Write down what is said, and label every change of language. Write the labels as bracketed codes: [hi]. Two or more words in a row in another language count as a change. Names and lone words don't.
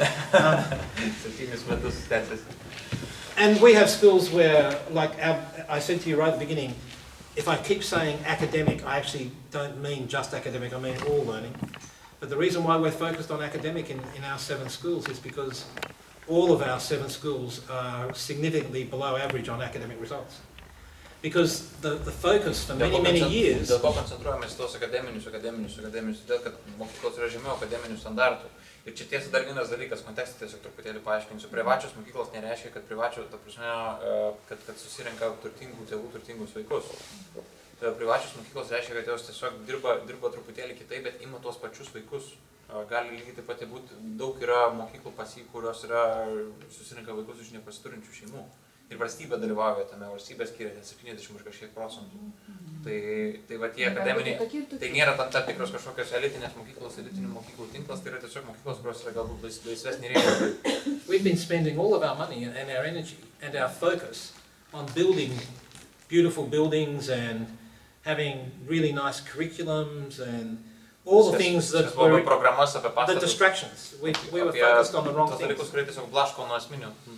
[en] And we have schools where, like I said to you right at the beginning, if I keep saying academic, I actually don't mean just academic, I mean all learning. But the reason why we're focused on academic in our 7 schools is because all of our 7 schools are significantly below average on academic results. Because the focus for many years... [lt] Dėl ko koncentruojamės tos akademinius, todėl kad mokyklos yra žemiau akademinių standartų. Ir čia tiesa dar vienas dalykas, kontekstą tiesiog truputėlį paaiškinsiu. Privačios mokyklos nereiškia, kad privačios, ta prasme, kad susirenka turtingų tėvų turtingus vaikus. Privačios mokyklos reiškia, kad jos tiesiog dirba truputėlį kitaip, bet ima tuos pačius vaikus. Gali lygiai taip pat būti, daug yra mokyklų kurios susirenka vaikus iš nepasiturinčių šeimų. Ir valstybė dalyvauja tame, valstybė skiria 70 ir kažkiek procentų. Tai va tie akademiniai, tai nėra tam tikros kažkokios elitinės mokyklos, elitinių mokyklų tinklas, tai yra tiesiog mokyklos, kurios yra galbūt laisvesnė rėmė. [en] We've been spending all of our money and our energy and our focus on building beautiful buildings and having really nice curriculums and all the things that were the distractions. We were focused on the wrong things.